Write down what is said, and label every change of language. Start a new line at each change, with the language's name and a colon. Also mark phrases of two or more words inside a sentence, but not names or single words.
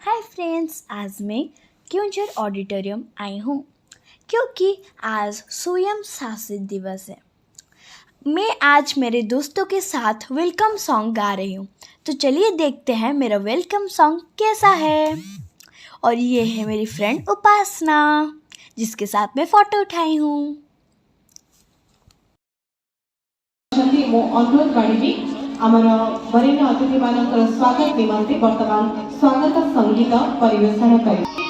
Hindi: फ्रेंड्स, आज मैं क्यूंझर ऑडिटोरियम आई हूँ क्योंकि आज स्वयं शासित दिवस है। मैं आज मेरे दोस्तों के साथ
English: welcome song
Hindi: गा रही हूँ। तो चलिए देखते हैं मेरा
English: welcome song
Hindi: कैसा है। और ये है मेरी फ्रेंड उपासना, जिसके साथ मैं फ़ोटो उठाई हूँ।
Odia: ମୁଁ ଅନୁରୋଧ କରିବି ଆମର ବରେଣ୍ୟ ଅତିଥିମାନଙ୍କର ସ୍ୱାଗତ ନିମନ୍ତେ ବର୍ତ୍ତମାନ ସ୍ୱାଗତ ସଙ୍ଗୀତ ପରିବେଷଣ କରିବେ।